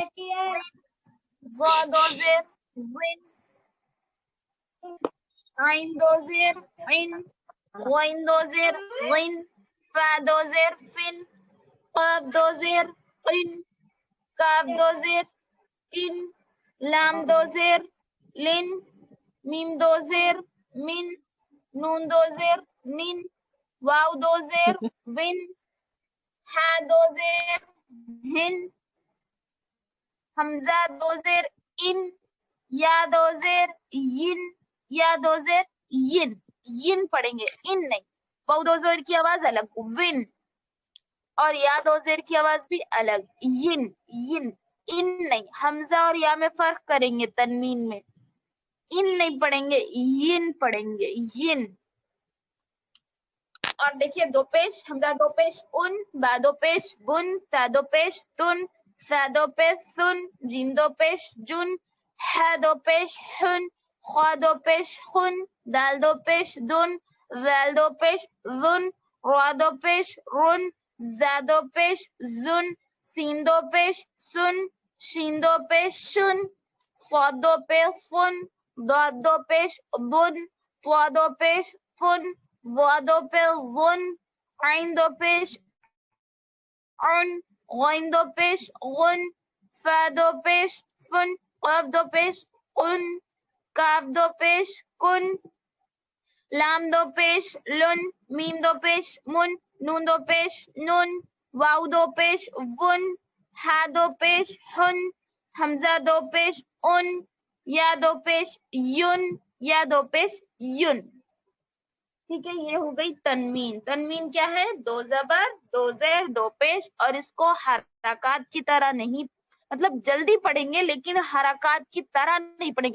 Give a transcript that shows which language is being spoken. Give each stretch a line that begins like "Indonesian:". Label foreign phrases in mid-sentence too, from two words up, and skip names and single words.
Urdu: ظا دو زیر ظن, عین دو زیر عن, غین دو زیر غن, فا دو زیر فن, قاف دو زیر قن, کاف دو زیر کن, لام دو زیر لن, میم دو زیر من, نون دو زیر نن, واو دو زیر ون, ہا دو زیر ہن, حمزہ دو زیر ان, یا دو زیر ین, یا دو زیر ین, ین پڑھیں گے ان نہیں. واو دو زیر کی آواز الگ ون, اور یا دو زیر کی آواز بھی الگ ین ین, ان نہیں. حمزہ اور یا میں فرق کریں گے تنوین میں, ان نہیں پڑھیں گے, ین پڑھیں گے, ین. اور دیکھیے دو پیش, حمزہ دو پیش ان, با دو پیش بن, تا دو پیش تن, سا دو پیش سن, جیم دو پیش جن, ہا دو پیش ہن, خا دو پیش خن, دال دو پیش دن, ذال دو پیش ذن, را دو پیش رن, زا دو پیش زن, سین دو پیش سن, شین دو پیش شن, صاد دو پیش فن, ضاد دو پیش ضن, طا دو پیش فن, ظا دو پیش ظن, عین دو پیش عن, غین دو پیش غن, فا دو پیش فن, قاف دو پیش قن, کاف دو پیش کن, لام دو پیش لن, میم دو پیش من, نون دو پیش نن, واو دو پیش ون, ہا دو پیش ہن, حمزہ دو پیش ان, یا دو پیش یون, یا دو پیش یون, ٹھیک ہے. یہ ہو گئی تنوین. تنوین کیا ہے؟ دو زبر دو زیر دو پیش, اور اس کو حرکات کی طرح نہیں, مطلب جلدی پڑھیں گے لیکن حرکات کی طرح نہیں پڑھیں گے.